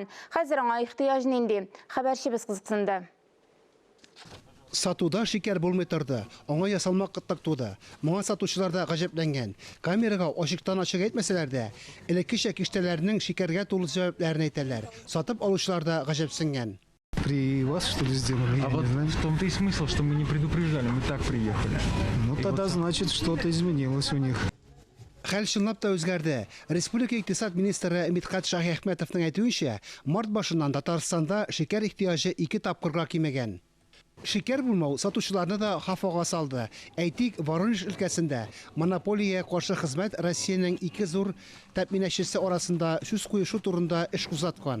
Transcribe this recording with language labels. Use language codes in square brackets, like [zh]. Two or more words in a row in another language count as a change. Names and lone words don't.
[tt] Хәзер аңа ихтыяҗ нинди? Хәбәрчебез кызыксынды. Сатуда шикәр булмый торды. Аңа ясалма кыттык туды. Моңа сатучылар да гаҗәпләнгән. Камерага ачыктан ачык әйтмәсәләр дә, элеккечә киштәләрнең шикәргә тулы җавапларын әйтәләр. Сатып алучылар да гаҗәпсенгән. [ru] При вас, что ли, сделали? А вот в том-то и смысл, что мы не предупреждали, мы так приехали. Ну, тогда значит, что-то изменилось у них. [tt] Хәл чынлап та үзгәрде. Республика икътисад министры Мидхәт Шаһихмәтовның әйтүенчә, март башыннан Татарстанда шикәр ихтыяҗы 2 тапкырга кимәгән. Шикәр булмау сатучыларны да хафага салды. Әйтик, Воронеж өлкәсендә монополия каршы хезмәт Россиянең 2 зур тәэминчесе арасында сүз куешу турында эш кузгаткан.